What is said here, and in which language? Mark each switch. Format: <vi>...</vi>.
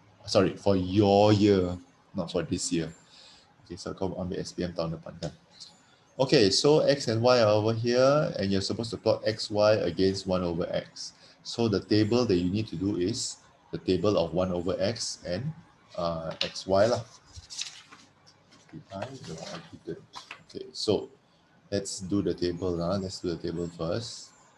<en>Sorry, for your year, not for this year.</en> <ms>Okay, so kau ambil SPM tahun depan kan.</ms> <en>Okay, so x and y are over here, and you're supposed to plot x, y against 1 over x. So the table that you need to do is the table of 1 over x and x, y lah. I didn't. Okay, so let's do the table. Let's do the table first.</en>